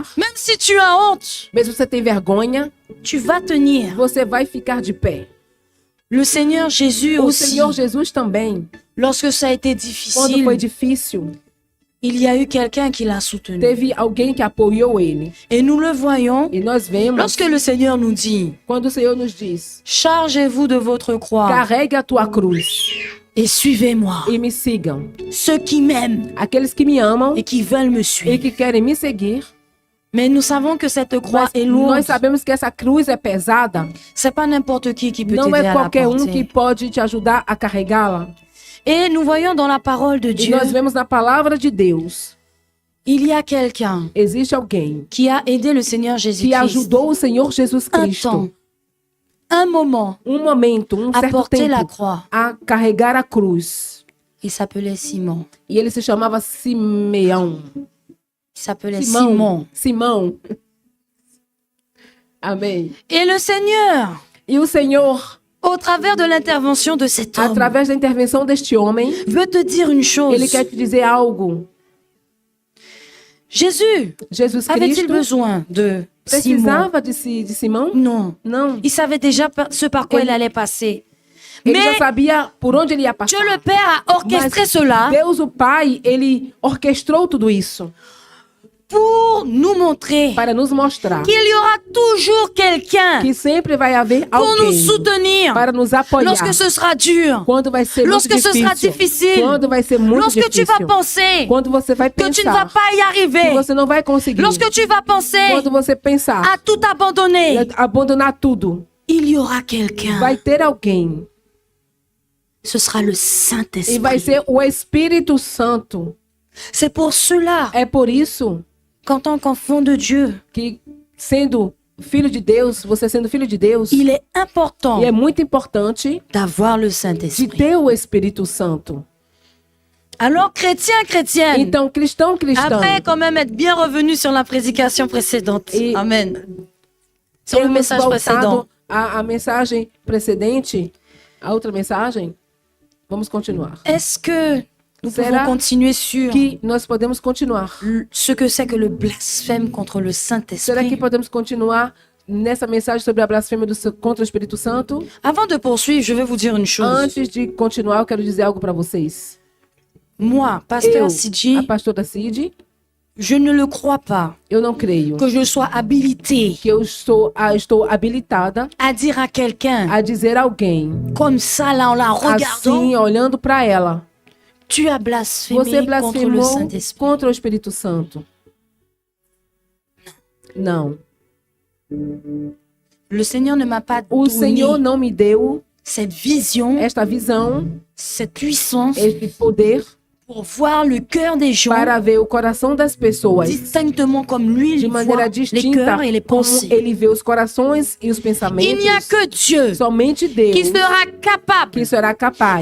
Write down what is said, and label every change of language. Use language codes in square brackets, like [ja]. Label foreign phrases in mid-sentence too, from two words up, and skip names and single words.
[fr] même si tu as honte, [pt] mesmo se você tem vergonha, [fr] tu vas tenir. [pt] você vai ficar de pé. [fr] Le Seigneur Jésus [pt] O [fr] aussi, [pt] Senhor Jesus também, [fr] lorsque ça a été [pt] quando foi [fr] difficile, [pt] difícil, [fr] il y a eu quelqu'un qui l'a soutenu. [pt] teve alguém que apoiou ele. [fr] Et nous le voyons [pt] E nós vemos, [fr] lorsque le Seigneur nous dit, [pt] quando o Senhor nos diz, [fr] chargez-vous de votre croix [pt] carregue a tua cruz [fr] et suivez-moi. [pt] e me sigam. [fr] Ceux qui m'aiment [pt] Aqueles que me amam [fr] et qui veulent me [pt] e [fr] suivre. [pt] que querem me seguir, [fr] Mais nous savons que cette croix [pt] mas [fr] est lourde. [pt] nós sabemos que essa cruz é pesada. [fr] C'est pas n'importe qui peut [pt] Não [fr] t'aider [pt] é [fr] à la [pt] qualquer que [fr] porter. [pt] pode te ajudar a carregá-la. [fr] Et nous voyons dans la parole de [pt] E [fr] Dieu, [pt] nós vemos na palavra de Deus, [fr] il y a quelqu'un [pt] existe alguém [fr] qui a aidé le Seigneur [pt] que [fr] Jésus-Christ [pt] ajudou o Senhor Jesus [fr] un [pt] Cristo, [fr] temps, un moment, [pt] momento, [fr] à [pt] certo [fr] porter la [pt] tempo, [fr] croix. [pt] a carregar a cruz. [fr] Il s'appelait Simon. [pt] E ele se chamava Simeão. [fr] Il s'appelait Simon. [pt] Simão. Amém. [fr] Et le Seigneur, [pt] E o Senhor, [fr] au travers de l'intervention de cet homme, [pt] através da intervenção deste homem, [fr] veut te dire une chose. [pt] ele quer te dizer algo. [fr] Jésus [pt] Jesus [fr] avait-il [pt] Cristo [fr] besoin de Simon? [pt] precisava de Simão? [fr] Non. [pt] Não. [fr] Il savait déjà ce par quoi il allait passer. [pt] Ele já [fr] Mais [pt] sabia por onde ele ia passar. [fr] Dieu le Père a orchestré cela [pt] Deus, o Pai, ele orquestrou tudo isso [fr] pour nous montrer [pt] para nos mostrar [fr] qu'il y aura toujours quelqu'un [pt] que sempre vai haver [fr] pour nous [pt] alguém [fr] soutenir [pt] para nos apoiar. [fr] lorsque ce sera dur, [pt] Quando vai ser muito [fr] lorsque ce sera [pt] difícil. [fr] difficile, [pt] Quando vai ser muito [fr] lorsque tu [pt] difícil. [fr] vas penser [pt] Quando você vai [fr] que tu ne vas [pt] pensar [fr] pas y [pt] que [fr] arriver, [pt] você não vai conseguir. [fr] lorsque tu vas penser [pt] Quando você pensar [fr] à tout abandonner, [pt] abandonar tudo, [fr] il y aura quelqu'un. [pt] vai ter alguém. [fr] Ce sera le [pt] E vai [fr] Saint-Esprit. [pt] ser o Espírito Santo. [fr] C'est pour cela [pt] É por isso [fr] qu'en tant qu'enfant de Dieu, [pt] que, sendo filho de Deus, você sendo filho de Deus, [fr] il est important [pt] e é muito importante [fr] d'avoir le [pt] de [fr] Saint-Esprit. [pt] ter o Espírito Santo. [fr] Alors, chrétien, chrétienne, [pt] Então, cristão, [fr] après quand même être bien revenu sur la prédication précédente. Et- Amen. Sur le [pt] temos [fr] message précédent. [pt] voltado à mensagem precedente, a outra mensagem, vamos continuar. [fr] Est-ce que Nous [pt] Será [fr] pouvons continuer sur [pt] que nós podemos continuar? [fr] ce que c'est que le blasphème contre le [pt] Será que [fr] Saint-Esprit. [pt] podemos continuar nessa mensagem sobre a blasfêmia contra o Espírito Santo? [fr] Avant de poursuivre, je vais vous dire une chose. [pt] Antes de continuar, eu quero dizer algo para vocês. [fr] Moi, pasteur [pt] Eu, [fr] Sidji, [pt] a pastora Cid, [fr] je ne le crois pas [pt] eu não creio [fr] que je sois habilitée [pt] que eu estou habilitada [fr] à dire à quelqu'un, [pt] a dizer a alguém, [fr] comme ça, là, en la regardant, [pt] assim, olhando para ela, [fr] tu as [pt] você [fr] blasphémé contre le [pt] blasfemou [fr] Saint-Esprit. [pt] contra o Espírito Santo. Não. [fr] Le Seigneur ne m'a pas [pt] O Senhor [fr] donné [pt] não me deu [fr] cette vision, [pt] esta visão, [fr] cette puissance [pt] este poder [fr] pour voir le cœur des gens [pt] para ver o coração das pessoas [fr] distinctement comme lui [pt] de [fr] il voit [pt] maneira [fr] les [pt] distinta, [fr] cœurs et les [pt] como [fr] pensées. [pt] ele vê os corações e os [fr] Il n'y a [pt] pensamentos. [fr] que Dieu [pt] Somente Deus [fr] qui sera capable, [pt] que será capaz,